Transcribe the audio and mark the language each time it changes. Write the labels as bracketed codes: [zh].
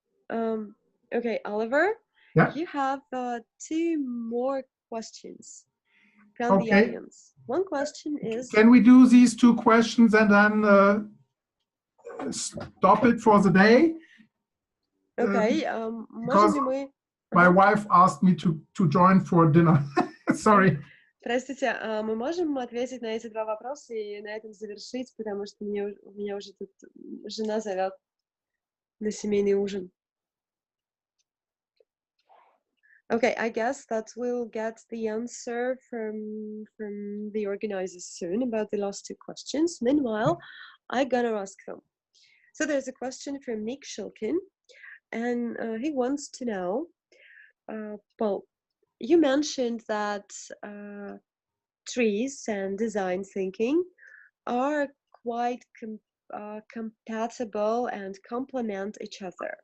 [en] Okay, Oliver, Yeah. you have 2 more questions from the audience. One question is... Can we do these 2 questions and then stop it for the day? [ru] Okay, можем ли мы... [en] My wife asked me to join for dinner. Sorry. [ru] Простите, мы можем ответить на эти 2 вопроса и на этом завершить, потому что у меня уже тут жена зовет на семейный ужин. [en] Okay, I guess that we'll get the answer from the organizers soon about the last 2 questions. Meanwhile, I'm gonna ask them. So there's a question from Nick Shulkin, and he wants to know, Paul, you mentioned that TRIZ and design thinking are quite compatible and complement each other.